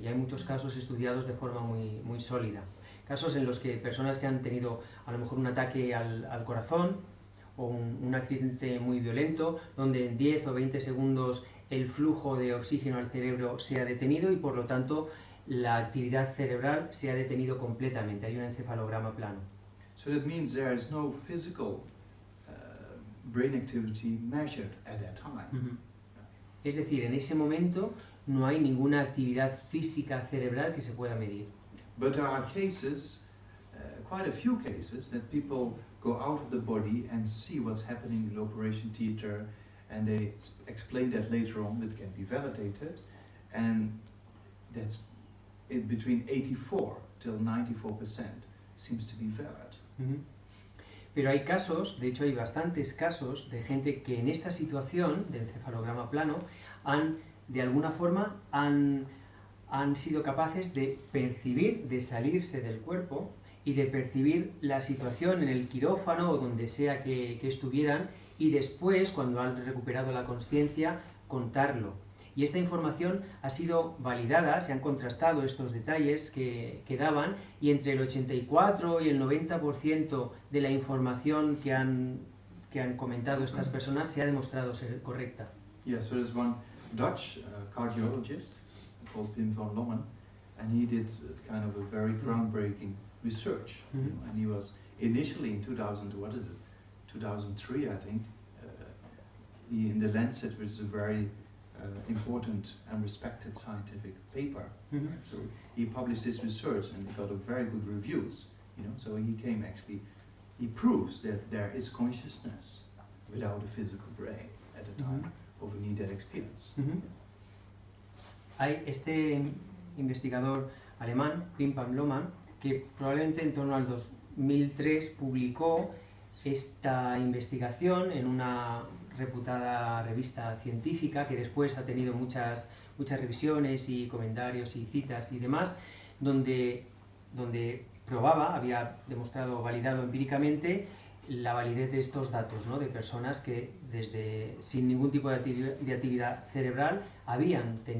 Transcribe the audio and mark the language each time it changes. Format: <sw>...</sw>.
<es>Y hay muchos casos estudiados de forma muy, muy sólida. Casos en los que personas que han tenido a lo mejor un ataque al corazón o un accidente muy violento, donde en 10 o 20 segundos el flujo de oxígeno al cerebro se ha detenido y por lo tanto la actividad cerebral se ha detenido completamente. Hay un encefalograma plano.</es> <en>So that means there is no physical brain activity measured at that time.</en> <es>Es decir, en ese momento no hay ninguna actividad física cerebral que se pueda medir.</es> <en>But there are cases, quite a few cases, that people go out of the body and see what's happening in the operation theater, and they explain that later on. That can be validated, and that's between 84 till 94% seems to be valid.</en> <es>Pero hay casos, de hecho hay bastantes casos de gente que en esta situación de encefalograma plano de alguna forma han sido capaces de percibir, de salirse del cuerpo y de percibir la situación en el quirófano o donde sea que estuvieran y después, cuando han recuperado la conciencia, contarlo. Y esta información ha sido validada, se han contrastado estos detalles que daban y entre el 84 y el 90% de la información que han comentado estas personas se ha demostrado ser correcta.</es> <en>Yeah, so there's one Dutch cardiologist called Pim van Lommen, and he did kind of a very groundbreaking research. And he was initially in 2003, I think, in the Lancet, which is a very important and respected scientific paper. Right? So he published this research and it got a very good reviews. So he proves that there is consciousness without a physical brain at the time of a near-death experience.</en> <es>Hay este investigador alemán, Pim van Lommern, que probablemente en torno al 2003 publicó esta investigación en una reputada revista científica que después ha tenido muchas revisiones y comentarios y citas y demás, donde probaba, había demostrado, validado empíricamente la validez de estos datos, ¿no? De personas que sin ningún tipo de actividad cerebral habían</es>